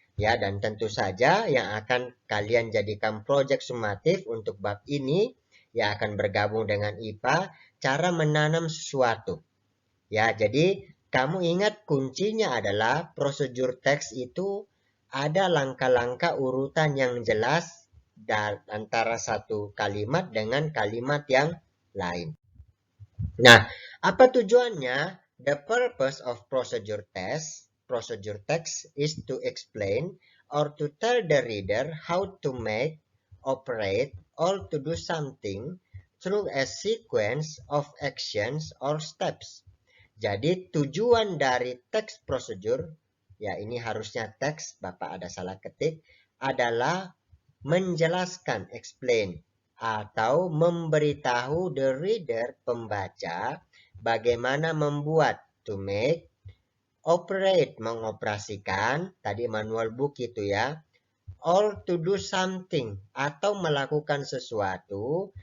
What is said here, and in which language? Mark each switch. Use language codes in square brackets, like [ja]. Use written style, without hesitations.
[id] Ya, dan tentu saja yang akan kalian jadikan proyek sumatif untuk bab ini yang akan bergabung dengan IPA, cara menanam sesuatu. Ya, jadi kamu ingat kuncinya adalah prosedur teks itu ada langkah-langkah urutan yang jelas antara satu kalimat dengan kalimat yang lain. Nah, apa tujuannya? [en] The purpose of procedure text is to explain or to tell the reader how to make, operate, or to do something through a sequence of actions or steps. [id] Jadi tujuan dari teks prosedur, ya ini harusnya teks, Bapak ada salah ketik, adalah menjelaskan, explain, atau memberitahu [en] the reader, [id] pembaca, bagaimana membuat, [en] to make, [id] operate, mengoperasikan, tadi manual book itu ya, [en] or to do something, [id] atau melakukan sesuatu.